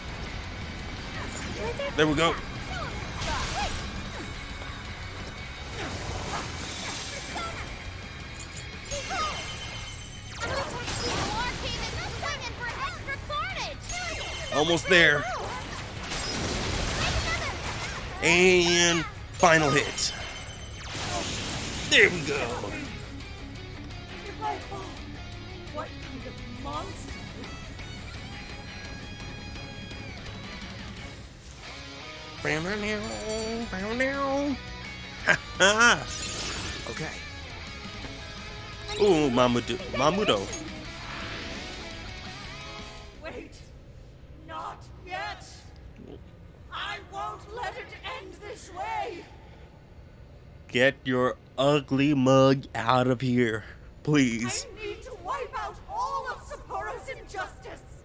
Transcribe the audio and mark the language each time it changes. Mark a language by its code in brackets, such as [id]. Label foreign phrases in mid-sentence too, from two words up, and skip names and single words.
[en] there we go. Almost there. And final hit. There we go. If I fall, what kind of monster? Ha ha. Okay. Ooh, Mamudo. Wait, not yet. I won't let it end this way. Get your ugly mug out of here, please. I need to wipe out all of Sapporo's injustice.